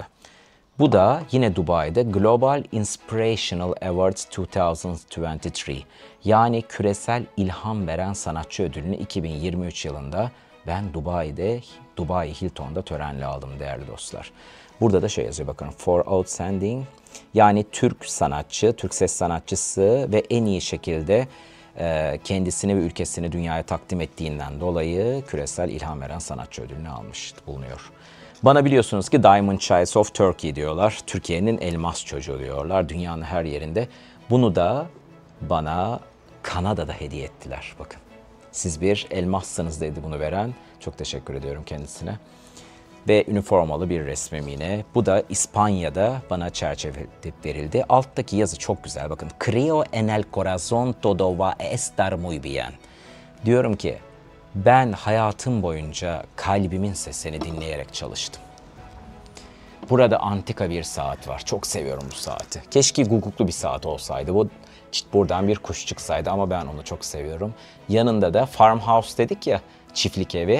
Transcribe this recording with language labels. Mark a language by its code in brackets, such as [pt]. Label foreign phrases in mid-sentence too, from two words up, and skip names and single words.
[tr] Bu da yine Dubai'de Global Inspirational Awards 2023. Yani küresel ilham veren sanatçı ödülünü 2023 yılında ben Dubai'de, Dubai Hilton'da törenle aldım değerli dostlar. Burada da şey yazıyor bakın, [en] for outstanding, [tr] yani Türk sanatçı, Türk ses sanatçısı ve en iyi şekilde kendisini ve ülkesini dünyaya takdim ettiğinden dolayı küresel ilham veren sanatçı ödülünü almış bulunuyor. Bana biliyorsunuz ki [en] Diamond Child of Turkey [tr] diyorlar. Türkiye'nin elmas çocuğu diyorlar dünyanın her yerinde. Bunu da bana Kanada'da hediye ettiler bakın. Siz bir elmassınız dedi bunu veren. Çok teşekkür ediyorum kendisine. Ve üniformalı bir resmim yine. Bu da İspanya'da bana çerçeve verildi. Alttaki yazı çok güzel bakın. [es] Creo en el corazón todo va a estar muy bien. [tr] Diyorum ki ben hayatım boyunca kalbimin sesini dinleyerek çalıştım. Burada antika bir saat var. Çok seviyorum bu saati. Keşke guguklu bir saat olsaydı. Bu buradan bir kuş çıksaydı ama ben onu çok seviyorum. Yanında da farmhouse dedik ya, çiftlik evi.